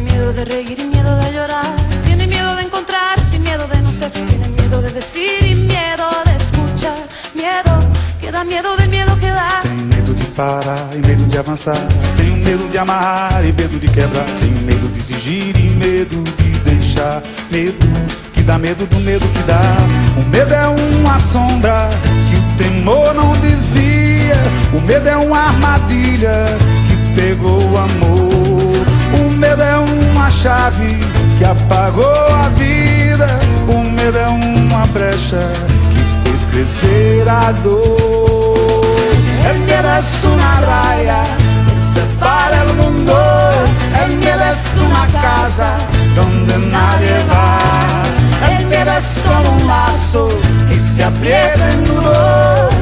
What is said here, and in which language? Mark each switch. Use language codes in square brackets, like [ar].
[es] De reír y miedo de llorar. Tiene miedo de encontrarse y miedo de no ser. Tiene miedo de decir y miedo de escuchar. Miedo que da miedo del miedo que da. [pt] Tenho medo de parar e medo de avançar. Tenho medo de amarrar e medo de quebrar. Tenho medo de exigir e medo de deixar. Medo que dá medo do medo que dá. O medo é uma sombra que o temor não desvia. O medo é uma armadilha que pegou o amor. O medo é uma chave que apagou a vida. O medo é uma brecha que fez crescer a dor. [es] El miedo es una raya que separa el mundo. El miedo es una casa donde nadie va. El miedo es como un lazo que se aprieta en nudo.